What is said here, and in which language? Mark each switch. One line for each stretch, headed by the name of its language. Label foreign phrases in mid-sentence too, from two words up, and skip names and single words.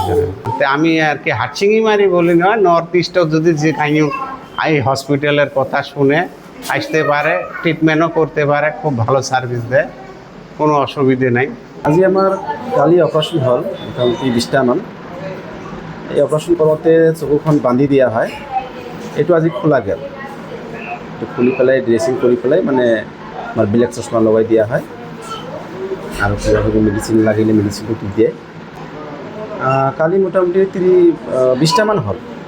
Bangla: আমি আর কি হাটশিঙিমারি বলি না, নর্থ ইস্টও যদি যে কাহিনী এই হসপিটালের কথা শুনে আসতে পারে, ট্রিটমেন্টও করতে পারে, খুব ভালো সার্ভিস দেয়, কোনো অসুবিধে নাই।
Assamese: আজি আমার কালি অপারেশন হল মোটামুটি 20টা মান। এই অপারেশন কৰোঁতে চকুখন বান্ধি দিয়া হয়। এইটো আজি খোলা গেল, এইটো খুলি পেলাই ড্ৰেছিং কৰি পেলাই মানে আমাৰ ব্লেক চশমা লগাই দিয়া হয় আৰু কিবা কিবি মেডিচিন লাগিলে মেডিচিনটো দিয়ে। কালি মোটামুটি 20টা মান হ'ল।